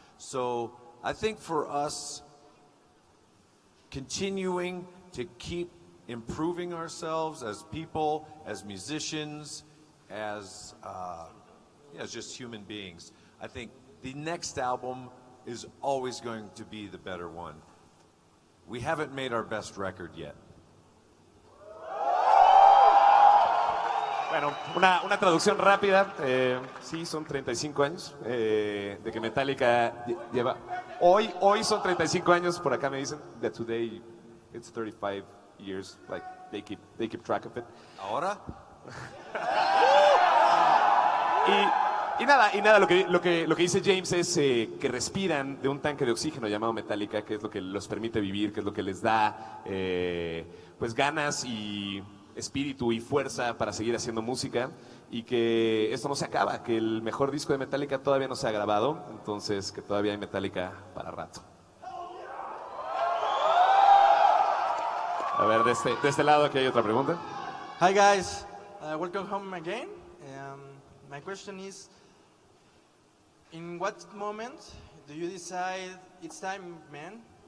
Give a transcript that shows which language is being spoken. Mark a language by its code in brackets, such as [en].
[en] So I think for us, continuing to keep improving ourselves as people, as musicians, as just human beings, I think the next album is always going to be the better one. We haven't made our best record yet. [es] Bueno, una traducción rápida. Sí, son 35 años de que Metallica lleva. Hoy son 35 años, por acá me dicen [en] that today it's 35 years, like they keep track of it. [es] ¿Ahora? Y nada, lo que dice James es que respiran de un tanque de oxígeno llamado Metallica, que es lo que los permite vivir, que es lo que les da pues ganas y espíritu y fuerza para seguir haciendo música, y que esto no se acaba, que el mejor disco de Metallica todavía no se ha grabado, entonces que todavía hay Metallica para rato. A ver, de este lado aquí hay otra pregunta. [en] Hi guys, welcome home again. My question is, in what moment do you decide it's time, man?